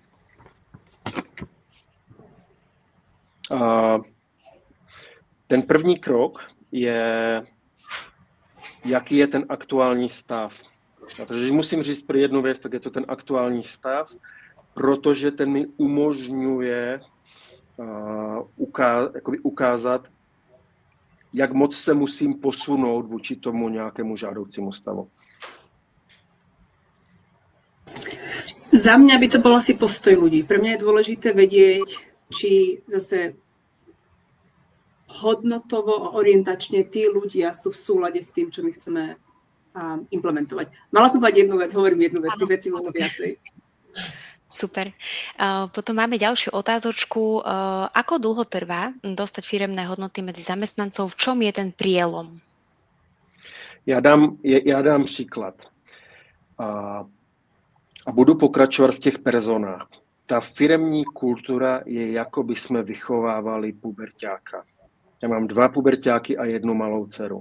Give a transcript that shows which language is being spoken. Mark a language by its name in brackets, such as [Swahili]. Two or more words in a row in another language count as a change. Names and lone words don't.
[Czech] Ten první krok je, jaký je ten aktuální stav. Protože když musím říct pro jednu věc, tak je to ten aktuální stav, protože ten mi umožňuje ukázat, jak moc se musím posunout vůči tomu nějakému žádoucímu stavu. [Slovak] Za mňa by to bol asi postoj ľudí. Pre mňa je dôležité vedieť, či zase hodnotovo a orientačne tí ľudia sú v súlade s tým, čo my chceme implementovať. Mala som povedať jednu vec, hovorím jednu vec, tých vecí bolo viacej. Super. Potom máme ďalšiu otázočku. Ako dlho trvá dostať firemné hodnoty medzi zamestnancov? V čom je ten prielom? [Czech] Já dám příklad. A budu pokračovat v těch personách. Ta firemní kultura je, jako by jsme vychovávali puberťáka. Já mám 2 puberťáky a 1 malou dceru.